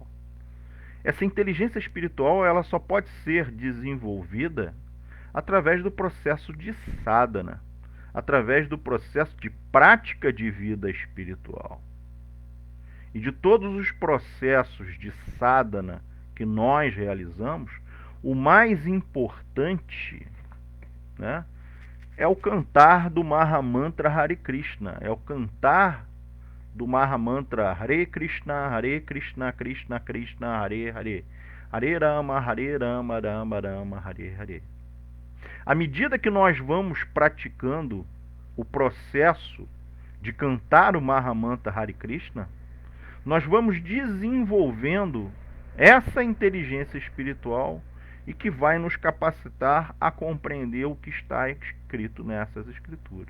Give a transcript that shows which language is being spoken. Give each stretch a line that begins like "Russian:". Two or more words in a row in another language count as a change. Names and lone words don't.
Portuguese: Essa inteligência espiritual ela só pode ser desenvolvida através do processo de sadhana, através do processo de prática de vida espiritual. E de todos os processos de sadhana que nós realizamos, o mais importante, né, é o cantar do Mahamantra Hare Krishna, é o cantar do Mahamantra
Sanskrit: Hare Krishna, Krishna Krishna, Hare Hare, Hare Rama, Rama Rama, Hare Hare.
Portuguese: À medida que nós vamos praticando o processo de cantar o Mahamantra Hare Krishna, nós vamos desenvolvendo essa inteligência espiritual e que vai nos capacitar a compreender o que está escrito nessas escrituras.